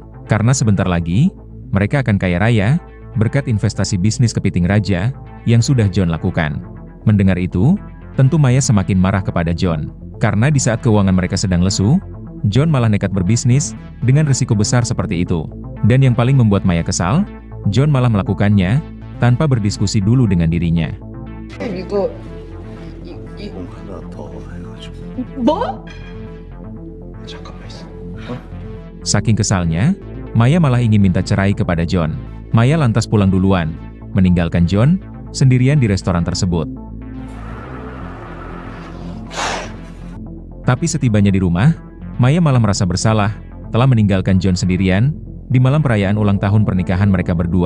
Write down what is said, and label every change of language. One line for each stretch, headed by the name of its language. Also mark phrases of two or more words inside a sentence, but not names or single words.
Indonesian: Karena sebentar lagi, mereka akan kaya raya berkat investasi bisnis kepiting raja yang sudah John lakukan. Mendengar itu, tentu Maya semakin marah kepada John. Karena di saat keuangan mereka sedang lesu, John malah nekat berbisnis dengan risiko besar seperti itu. Dan yang paling membuat Maya kesal, John malah melakukannya tanpa berdiskusi dulu dengan dirinya.
Korean: 이거 돈 하나 더 해가지고. 뭐? 잠깐만 있어.
Indonesian: Saking kesalnya, Maya malah ingin minta cerai kepada John. Maya lantas pulang duluan, meninggalkan John sendirian di restoran tersebut. Tapi setibanya di rumah, Maya malah merasa bersalah telah meninggalkan John sendirian di malam perayaan ulang tahun pernikahan mereka berdua.